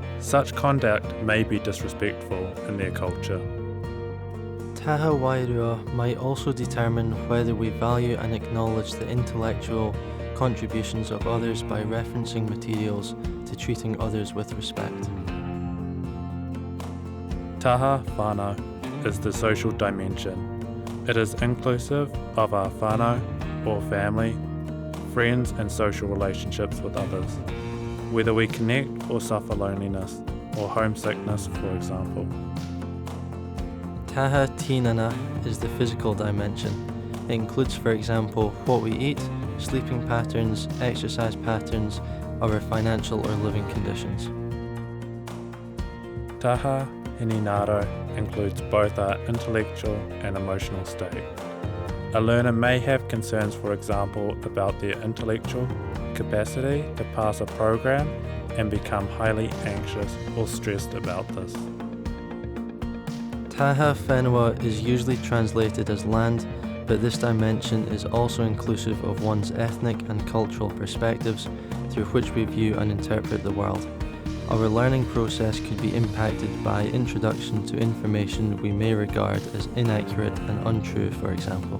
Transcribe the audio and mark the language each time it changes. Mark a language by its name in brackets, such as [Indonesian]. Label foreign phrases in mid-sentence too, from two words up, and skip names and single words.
[English] Such conduct may be disrespectful in their culture. [Māori] Taha Wairua [English] might also determine whether we value and acknowledge the intellectual contributions of others by referencing materials to treating others with respect. [Māori] Taha whānau [English] is the social dimension. It is inclusive of our whānau, or family, friends and social relationships with others, whether we connect or suffer loneliness or homesickness, for example. [Māori] Taha tinana [English] is the physical dimension. It includes, for example, what we eat, sleeping patterns, exercise patterns, our financial or living conditions. [Māori] Taha Hininaro [English] includes both our intellectual and emotional state. A learner may have concerns, for example, about their intellectual capacity to pass a program and become highly anxious or stressed about this. [Māori] Taha whenua [English] is usually translated as land, but this dimension is also inclusive of one's ethnic and cultural perspectives through which we view and interpret the world. Our learning process could be impacted by introduction to information we may regard as inaccurate and untrue, for example.